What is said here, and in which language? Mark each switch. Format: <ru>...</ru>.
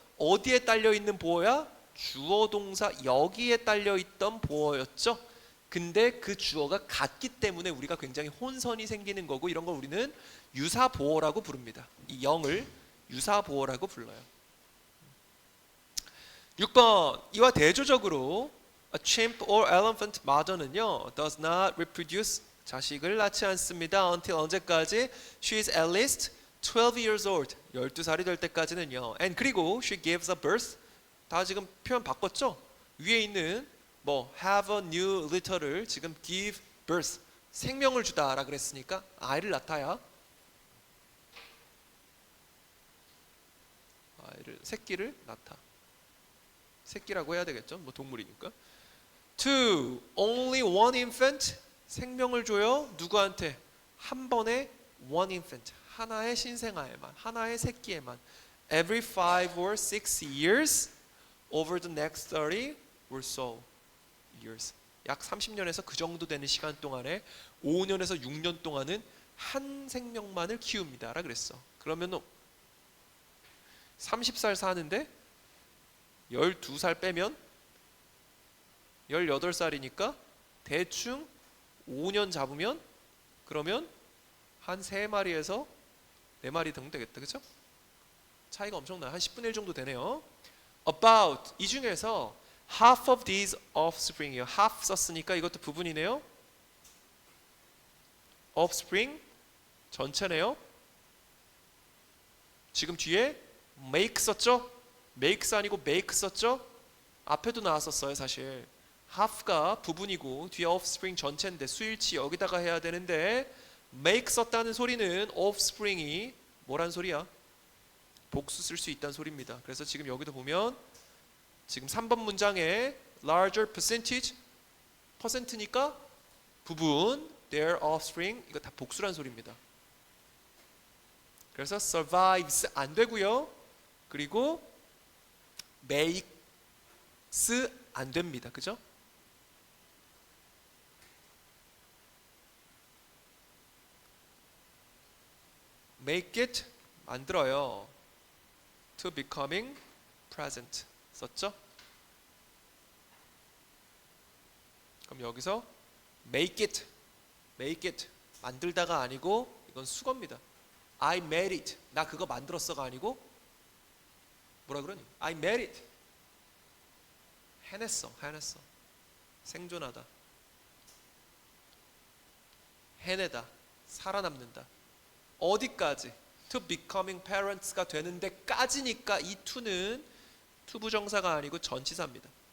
<ko>어디에 딸려있는 보어야? 주어 동사 여기에 딸려있던 보어였죠. 근데 그 주어가 같기 때문에 우리가 굉장히 혼선이 생기는 거고, 이런 걸 우리는 유사보어라고 부릅니다. 이 young을 유사보어라고 불러요.</ko> <en>6번,</en> <ko>이와 대조적으로</ko> <en>a chimp or elephant mother는요 does not reproduce,</en> <ko>자식을 낳지 않습니다.</ko> <en>until</en> <ko>언제까지?</ko> <en>she is at least 12 years old,</en> <ko>12살이 될 때까지는요.</ko> <en>and 그리고 she gives a birth,</en> <ko>다 지금 표현 바꿨죠? 위에 있는 뭐 have a new litter를 지금 give birth, 생명을 주다라 그랬으니까 아이를 낳다야, 새끼를 낳다, 새끼라고 해야 되겠죠? 뭐 동물이니까. 2.</ko> <en>Only one infant,</en> <ko>생명을 줘요. 누구한테? 한 번에</ko> <en>one infant,</en> <ko>하나의 신생아에만, 하나의 새끼에만.</ko> <en>Every 5 or 6 years over the next 30 or so years.</en> <ko>약 30년에서 그 정도 되는 시간 동안에 5년에서 6년 동안은 한 생명만을 키웁니다라 그랬어. 그러면 30살 사는데 12살 빼면 18살이니까 대충 5년 잡으면 그러면 한 3마리에서 4마리 정도 되겠다. 그렇죠? 차이가 엄청나요. 한 10분의 1 정도 되네요.</ko> <en>About,</en> <ko>이 중에서</ko> <en>half of these offspring이요.</en> <ko>half 썼으니까 이것도 부분이네요. offspring 전체네요. 지금 뒤에 make 썼죠? makes 아니고 make 썼죠? 앞에도 나왔었어요. 사실 half가 부분이고 뒤에 offspring 전체인데 수일치 여기다가 해야 되는데 make 썼다는 소리는 offspring이 뭐란 소리야? 복수 쓸 수 있다는 소리입니다. 그래서 지금 여기도 보면 지금 3번 문장에 larger percentage, 퍼센트니까 부분, their offspring, 이거 다 복수란 소리입니다. 그래서 survives 안 되고요. 그리고 makes 안 됩니다. 그죠?</ko> <en>make it</en> <ko>만들어요.</ko> <en>to becoming present</en> <ko>썼죠? 그럼 여기서 make it 만들다가 아니고 이건 수거입니다.</ko> <en>I made it,</en> <ko>나 그거 만들었어가 아니고 뭐라 그러니?</ko> <en>I made it,</en> <ko>해냈어. 생존하다, 해내다, 살아남는다. 어디까지?</ko> <en>to becoming parents</en> <ko>가 되는 데까지니까 이 to는 투부정사가 아니고 전치사입니다.</ko>